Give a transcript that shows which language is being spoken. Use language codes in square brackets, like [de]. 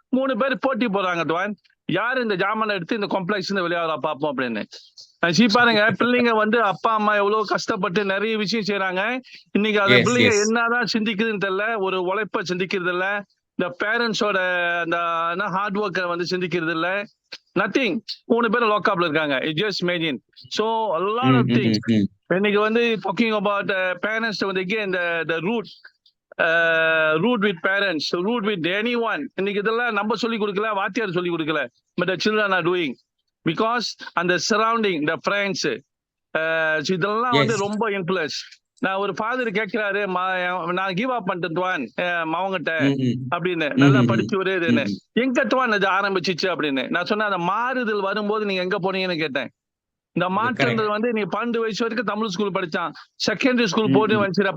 [ta] 3 பேர் போட்டி போடுறாங்க துவான், யாரு இந்த ஜாமான எடுத்து இந்த காம்ப்ளெக்ஸ் வெளியாகிறா பாப்போம் அப்படின்னு. பாருங்க, பிள்ளைங்க வந்து அப்பா அம்மா எவ்வளவு கஷ்டப்பட்டு நிறைய விஷயம் செய்யறாங்க. இன்னைக்கு அந்த பிள்ளைங்க என்னதான் சிந்திக்குதுன்னு தெரியல, ஒரு உழைப்ப சிந்திக்கிறது இல்ல, இந்த பேரண்ட்ஸோட அந்த ஹார்ட் ஒர்க்கை வந்து சிந்திக்கிறது இல்ல. [en] Nothing. [ta] 3 பேரும் லாக்அப்ல இருக்காங்க. [en] It just imagine. So a lot of things. [ta] இன்னைக்கு வந்து [en] Talking about parents வந்து again the root with parents, root with anyone. [ta] இன்னைக்கு இதெல்லாம் நம்ம சொல்லி கொடுக்கல, வாத்தியார் சொல்லி கொடுக்கல. [en] But the children are doing because அந்த surrounding, the friends, [ta] இதெல்லாம் வந்து ரொம்ப இன்ஃப்ளூயன்ஸ். நான் ஒரு ஃபாதர் கேட்கிறாரு, நான் [en] give up [ta] பண்ணிட்டுவான் அவங்ககிட்ட அப்படின்னு, நல்லா படிச்சு ஒரு இதுன்னு. எங்க துவான் அது ஆரம்பிச்சிச்சு அப்படின்னு நான் சொன்னேன். அந்த மாறுதல் வரும்போது நீங்க எங்க போனீங்கன்னு கேட்டேன். இந்த மாற்றங்கள் வந்து நீ 12 வயசு வரைக்கும் தமிழ் ஸ்கூல் படிச்சான், செகண்டரி ஸ்கூல் போட்டு வந்துச்சுடா.